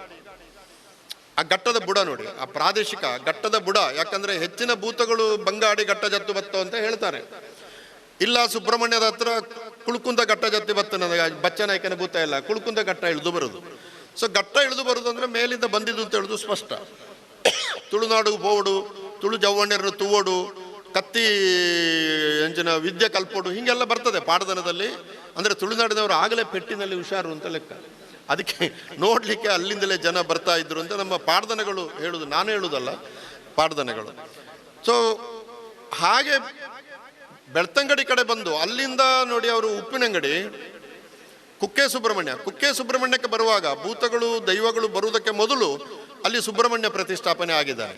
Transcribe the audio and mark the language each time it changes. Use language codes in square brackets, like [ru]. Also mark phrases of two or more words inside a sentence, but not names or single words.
[kn] ಆ ಘಟ್ಟದ ಬುಡ ನೋಡಿ, ಆ ಪ್ರಾದೇಶಿಕ ಘಟ್ಟದ ಬುಡ. ಯಾಕಂದರೆ ಹೆಚ್ಚಿನ ಭೂತಗಳು ಬಂಗಾಡಿ ಘಟ್ಟ [tcy] ಜತ್ತು ಬತ್ತು [kn] ಅಂತ ಹೇಳ್ತಾರೆ. ಇಲ್ಲ ಸುಬ್ರಹ್ಮಣ್ಯದ ಹತ್ರ ಕುಳ್ಕುಂದ ಘಟ್ಟ [tcy] ಜತ್ತಿ ಬತ್ತು, [kn] ನನಗೆ ಬಚ್ಚನಾಯ್ಕನ ಭೂತ ಇಲ್ಲ, ಕುಳ್ಕುಂದ ಘಟ್ಟ ಇಳಿದು ಬರೋದು. ಸೊ ಘಟ್ಟ ಇಳಿದು ಬರೋದು ಅಂದರೆ ಮೇಲಿಂದ ಬಂದಿದ್ದು ಅಂತ ಹೇಳೋದು ಸ್ಪಷ್ಟ. [tcy] ತುಳುನಾಡು ಬೋಡು, ತುಳು ಜವ್ವಣ್ಯರನ್ನು ತೂವೋಡು, ಕತ್ತಿ ಎಂಜಿನ ವಿದ್ಯೆ ಕಲ್ಪೋಡು, [kn] ಹೀಗೆಲ್ಲ ಬರ್ತದೆ ಪಾಡ್ದನದಲ್ಲಿ. ಅಂದರೆ ತುಳುನಾಡಿನವರು ಆಗಲೇ ಪೆಟ್ಟಿನಲ್ಲಿ ಹುಷಾರು ಅಂತ ಲೆಕ್ಕ. ಅದಕ್ಕೆ ನೋಡಲಿಕ್ಕೆ ಅಲ್ಲಿಂದಲೇ ಜನ ಬರ್ತಾ ಇದ್ರು ಅಂತ ನಮ್ಮ ಪಾಡ್ದನಗಳು ಹೇಳುದು, ನಾನು ಹೇಳುವುದಲ್ಲ, ಪಾಡ್ದನಗಳು. ಸೊ ಹಾಗೆ ಬೆಳ್ತಂಗಡಿ ಕಡೆ ಬಂದು ಅಲ್ಲಿಂದ ನೋಡಿ ಅವರು ಉಪ್ಪಿನಂಗಡಿ, ಕುಕ್ಕೆ ಸುಬ್ರಹ್ಮಣ್ಯಕ್ಕೆ ಬರುವಾಗ ಭೂತಗಳು ದೈವಗಳು ಬರುವುದಕ್ಕೆ ಮೊದಲು ಅಲ್ಲಿ ಸುಬ್ರಹ್ಮಣ್ಯ ಪ್ರತಿಷ್ಠಾಪನೆ ಆಗಿದ್ದಾರೆ.